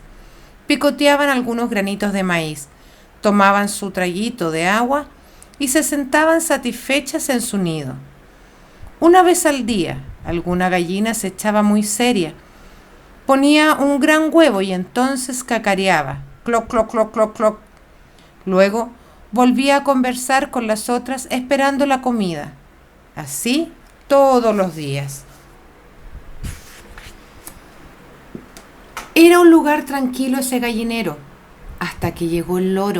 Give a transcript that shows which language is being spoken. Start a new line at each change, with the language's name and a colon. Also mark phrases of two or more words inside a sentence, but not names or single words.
Spanish: Picoteaban algunos granitos de maíz, tomaban su traguito de agua y se sentaban satisfechas en su nido. Una vez al día, alguna gallina se echaba muy seria. Ponía un gran huevo y entonces cacareaba. Cloc, cloc, cloc, cloc, cloc. Luego volvía a conversar con las otras esperando la comida. Así todos los días. Era un lugar tranquilo ese gallinero, hasta que llegó el loro.